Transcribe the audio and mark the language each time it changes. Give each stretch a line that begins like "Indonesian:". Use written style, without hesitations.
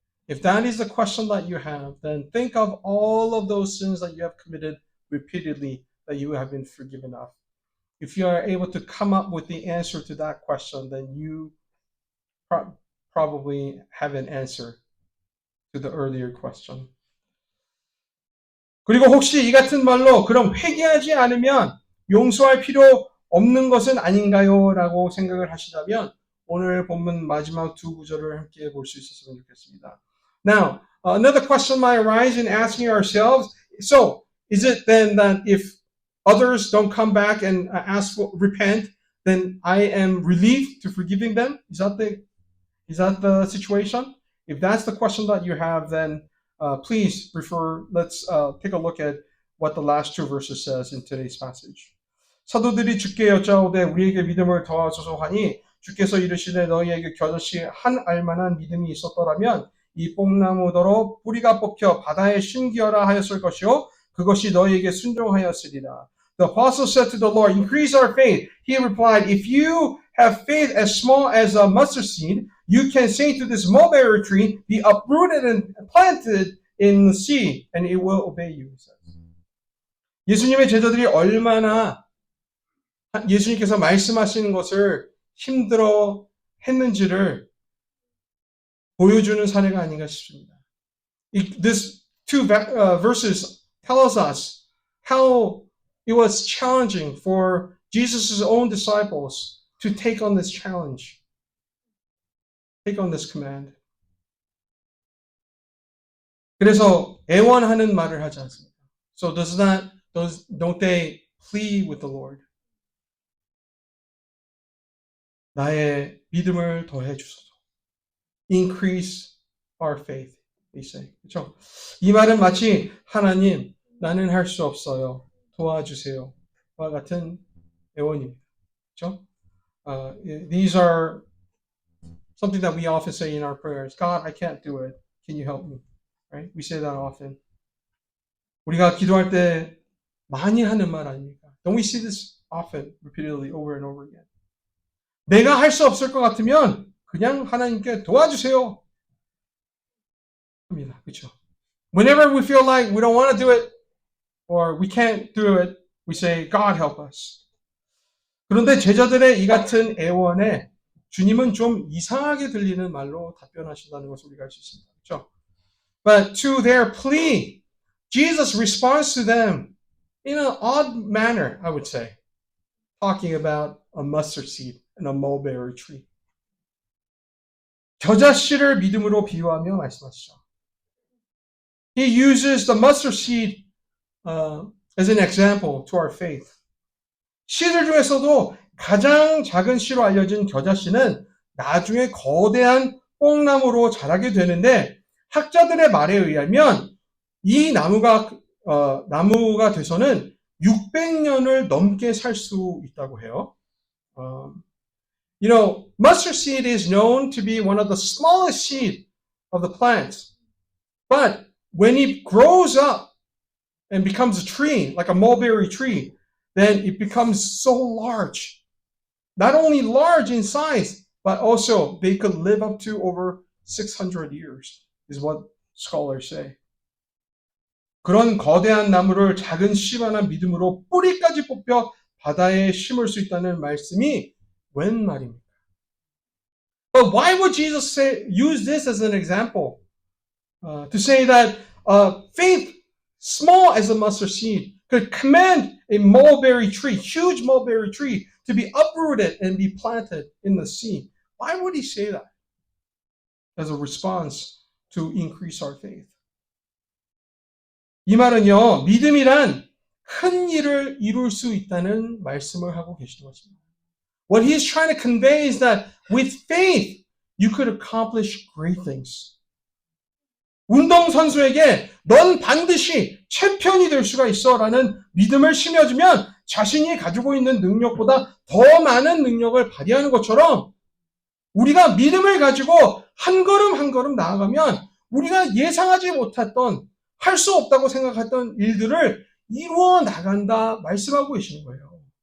English: If that is the question that you have, then think of all of those sins that you have committed repeatedly that you have been forgiven of. If you are able to come up with the answer to that question, then you probably have an answer to the earlier question.
Korean: 그리고 혹시 이 같은 말로 그럼 회개하지 않으면 용서할 필요 없는 것은 아닌가요? 라고 생각을 하시다면 오늘 본문 마지막 두 구절을 함께 볼 수 있었으면 좋겠습니다.
English: Now, another question might arise in asking ourselves, so is it then that if others don't come back and repent, then I am relieved to forgiving them? Is that the situation? If that's the question that you have, then please let's take a look at what the last two verses says in today's passage.
Korean: 사도들이 주께 여짜오되 우리에게 믿음을 더하소서 하니 주께서 이르시되 너희에게 겨자씨 한 알만한 믿음이 있었더라면 이 뽕나무더러 뿌리가 뽑혀 바다에 심기어라 하였을 것이요 그것이 너희에게 순종하였으리라.
English: The apostle said to the Lord, increase our faith. He replied, if you have faith as small as a mustard seed, you can say to this mulberry tree, be uprooted and planted in the sea, and it will obey you.
Korean: 예수님의 제자들이 얼마나 예수님께서 말씀하시는 것을 힘들어 했는지를 보여주는 사례가 아닌가 싶습니다.
English: These two verses tell us how it was challenging for Jesus' own disciples to take on this challenge, take on this command.
Korean: 그래서 애원하는 말을 하지 않습니다.
English: So don't they plead with the Lord?
Korean: 나의 믿음을 더해 주소서.
English: Increase our faith, they say.
Korean: 그렇죠? 이 말은 마치 하나님, 나는 할 수 없어요. 도와주세요. 와 같은 애원입니다. 그렇죠?
English: These are something that we often say in our prayers. God, I can't do it. Can you help me? Right? We say that often.
Korean: 우리가 기도할 때 많이 하는 말 아닙니까?
English: Don't we see this often, repeatedly, over and over again?
Korean: 내가 할 수 없을 것 같으면 그냥 하나님께 도와주세요. 합니다. 그렇죠?
English: Whenever we feel like we don't want to do it or we can't do it, we say, God help us.
Korean: 그런데 제자들의 이 같은 애원에 주님은 좀 이상하게 들리는 말로 답변하신다는 것을 우리가 알 수 있습니다. 그렇죠?
English: But to their plea, Jesus responds to them in an odd manner, I would say, talking about a mustard seed and a mulberry tree.
Korean: 겨자씨를 믿음으로 비유하며 말씀하시죠.
English: He uses the mustard seed as an example to our faith.
Korean: 씨들 중에서도 가장 작은 씨로 알려진 겨자씨는 나중에 거대한 뽕나무로 자라게 되는데 학자들의 말에 의하면 이 나무가 돼서는 600년을 넘게 살 수 있다고 해요.
English: You know, mustard seed is known to be one of the smallest seed of the plants. But when it grows up and becomes a tree, like a mulberry tree, then it becomes so large. Not only large in size, but also they could live up to over 600 years, is what scholars say.
Korean: 그런 거대한 나무를 작은 씨만한 믿음으로 뿌리까지 뽑혀 바다에 심을 수 있다는 말씀이 웬 말입니까?
English: But why would Jesus use this as an example? To say that faith, small as a mustard seed, could command a mulberry tree, huge mulberry tree, to be uprooted and be planted in the sea. Why would he say that? As a response to increase our faith.
Korean: 이 말은요, 믿음이란 큰 일을 이룰 수 있다는 말씀을 하고 계시는 것입니다.
English: What he is trying to convey is that with faith, you could accomplish great things.
Korean: 운동선수에게 넌 반드시 챔피언이 될 수가 있어 라는 믿음을 심어주면 자신이 가지고 있는 능력보다 더 많은 능력을 발휘하는 것처럼 우리가 믿음을 가지고 한 걸음 한 걸음 나아가면 우리가 예상하지 못했던 할 수 없다고 생각했던 일들을 이루어 나간다 말씀하고 계시는 거예요.